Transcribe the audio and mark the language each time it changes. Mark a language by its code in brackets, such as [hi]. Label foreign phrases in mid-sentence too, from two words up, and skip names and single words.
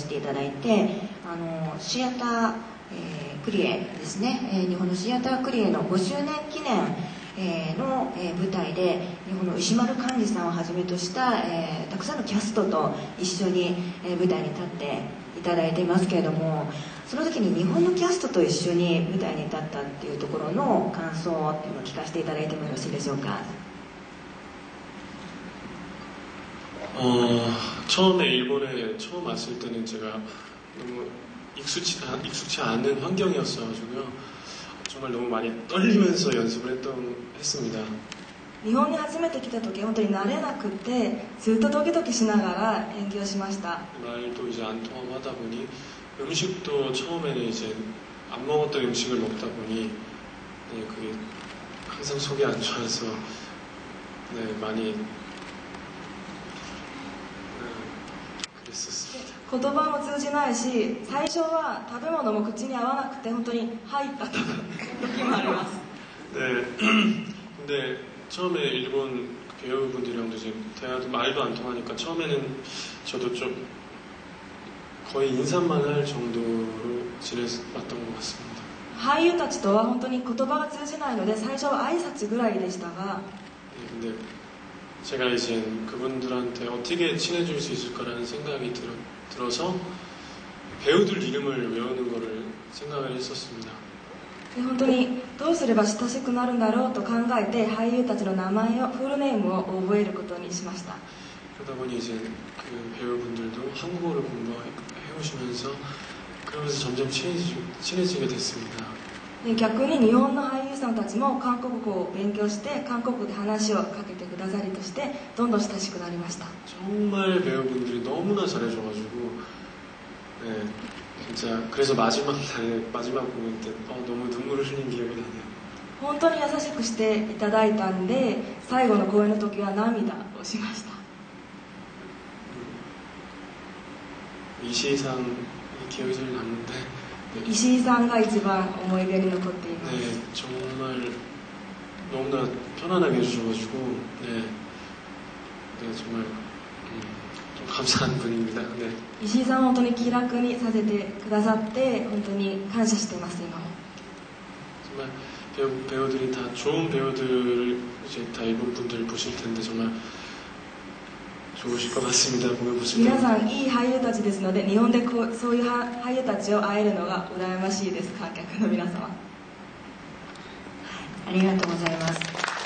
[ja] していただいて、シアター、クリエですね、日本のシアタークリエの5周年記念、の、舞台で日本の石丸幹二さんをはじめとした、たくさんのキャストと一緒に、舞台に立っていただいていますけれども、その時に日本のキャストと一緒に舞台に立ったっていうところの感想っていうのを聞かせていただいてもよろしいでしょうか。 [ko] 처음에일본에처음왔을때는제가너무익숙치않은환경이었어가지고요. 정말 너무 많이 떨리면서 연습을 했습니다. [ja] 日本に初めて来た時本当に慣れなくてずっとドキドキしながら演技をしました。 [ko] 말도 이제 안 통하고 하다 보니 음식도 처음에는 이제 안 먹었던 음식을 먹다 보니 네, 그게 항상 속이 안 좋아서 네, 많이 그랬었습니다. [ja] 言葉も通じないし、最初は食べ物も口に合わなくて本当に入った時もあります。 [ko] 네, 근데 처음에 일본 배우분들이랑도 이제 대화도 말도 안 통하니까 처음에는 저도 좀 거의 인사만 할 정도로 지내봤던 것 같습니다. [ja] 俳優たちとは本当に言葉が通じないので最初は挨拶ぐらいでしたが、 [ko] 네, 근데 제가 이제 그분들한테 어떻게 친해질 수 있을 거라는 생각이 들어서 배우들 이름을 외우는 거를 생각을 했었습니다. [ja] 本当にどうすれば親しくなるんだろうと考えて俳優たちの名前をフルネームを覚えることにしました。 [ko] 그러다 보니 이제 그 배우분들도 한국어를 공부해오시면서 그러면서 점점 친해지게 됐습니다. [ja] 逆に日本の俳優さんたちも韓国語を勉強して韓国語で話をかけてくださりとしてどんどん親しくなりました。 [ko] 정말 배우분들이 너무나 잘해줘가지고 네, 진짜 그래서 마지막 공연 때 너무 눈물을 흘린 기억이 나네요. [ja] 本当に優しくしていただいたんで最後の公演の時は涙をしました。 [ko] 이시상이 기억이 제일 남는데 네. [ja] 石井さんが一番思い出に残っています。 [ko] 네, 정말 너무나 편안하게 해주셔가지고 네, 네 정말 좀 감사한 분입니다. 네. [ja] 石井さんは本当に気楽にさせてくださって本当に感謝しています。今も [ko] 정말 배우들이 다 좋은 배우들을 이제 다 일본 분들 보실 텐데 정말 좋으실 것 같습니다. 보면 보실 때. [ja] 皆さんいい俳優たちですので日本でそういう俳優たちを会えるのが羨ましいです。観客の皆様、ありがとうございます。